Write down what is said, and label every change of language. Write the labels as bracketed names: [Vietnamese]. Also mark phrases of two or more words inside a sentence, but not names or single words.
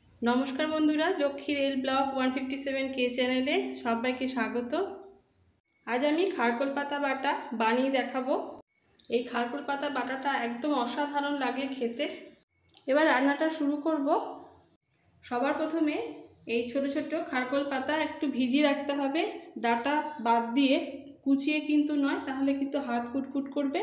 [Bangla] নমস্কার বন্ধুরা লক্ষ্মীর এল ব্লগ 157 এর চ্যানেলে সবাইকে স্বাগত। আজ আমি খারকোল পাতা বাটা বানিয়ে দেখাবো। এই খারকোল পাতা বাটাটা একদম অসাধারণ লাগে খেতে। এবার রান্নাটা শুরু করব। সবার প্রথমে এই ছোট ছোট খারকোল পাতা একটু ভিজিয়ে রাখতে হবে, ডাটা বাদ দিয়ে, কুচিয়ে কিন্তু নয়, তাহলে কিন্তু হাত কুটকুট করবে।